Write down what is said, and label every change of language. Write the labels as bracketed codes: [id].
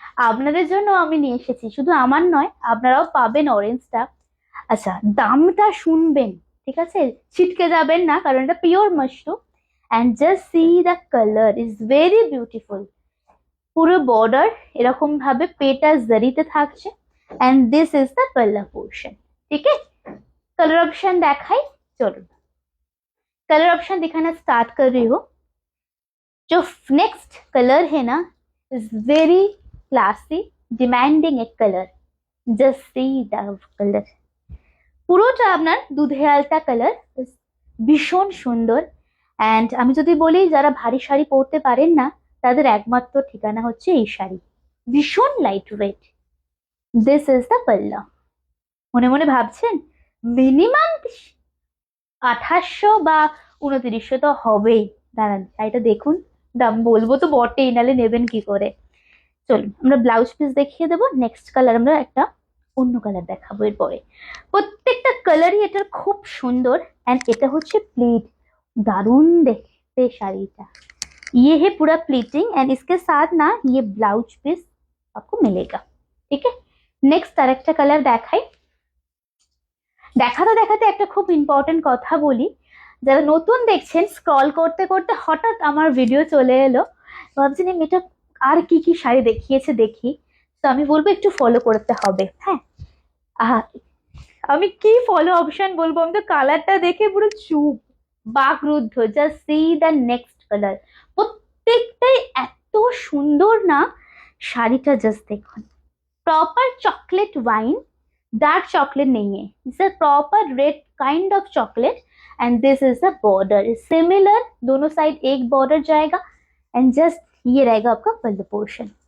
[bn] আপনাদের জন্য আমি নিয়ে এসেছি, শুধু আমার নয়, আপনারাও পাবেন অরেঞ্জটা। আচ্ছা, দামটা শুনবেন, ঠিক আছে? ছিটকে যাবেন না, কারণ এটা pure mushroom. [en] And just see the colour is very beautiful. [bn] পুরো বর্ডার এরকম ভাবে পেটা জারিতে থাকছে। [en] And this is the pallu portion. [hi] ठीक है, कलर ऑप्शन [bn] দেখাই, চলুন [hi] कलर ऑप्शन दिखाना स्टार्ट कर रही हूँ। जो नेक्स्ट कलर है ना, [en] is very classy demanding [hi] एक colour. [en] Just see the colour. [bn] পুরোটা আপনার দুধে আলতা কালার, ভীষণ সুন্দর। অ্যান্ড আমি যদি বলি যারা ভারী শাড়ি পরতে পারেন না, তাদের একমাত্র ঠিকানা হচ্ছে এই শাড়ি। [en] ভীষণ light weight. This is the pallu. [bn] মনে মনে ভাবছেন মিনিমাম 2800 বা 2900 তো হবেই। দাঁড়ান, শাড়িটা দেখুন, দাম বলবো তো বটেই, নালে নেবেন কি করে। চলুন আমরা ব্লাউজ পিস দেখিয়ে দেবো। নেক্সট কালার আমরা একটা অন্য কালার দেখাবো এরপরে। প্রত্যেকটা কালারই এটার খুব সুন্দর। এন্ড এটা হচ্ছে प्लीट, दारुण देखते শাড়িটা। [hi] ये है पूरा प्लीटिंग एंड इसके साथ ना ये ब्लाउज पीस आपको मिलेगा। ठीक है, [bn] नेक्स्ट আরেকটা কালার দেখাই। দেখাতে দেখাতে একটা খুব ইম্পর্টেন্ট কথা বলি। যারা নতুন দেখছেন, স্ক্রল করতে করতে হঠাৎ আমার ভিডিও চলে এলো, ভাবছেন এটা আর কি কি শাড়ি দেখিয়েছে দেখি। তো আমি বলবো একটু ফলো করতে হবে। হ্যাঁ, আমি কি ফলো অপশন বলবো, আমি তো কালারটা দেখে পুরো চুপ, বাকরুদ্ধ। [en] Just see the next colour. [bn] প্রত্যেকটাই এত সুন্দর না, শাড়িটা জাস্ট দেখুন। [en] proper chocolate wine, dark chocolate [hi] नहीं है, [en] It's a proper red kind of chocolate. And this is the border similar, [hi] दोनों साइड एक बॉर्डर जाएगा। एंड जस्ट ये रहेगा आपका पल्लू पोर्शन।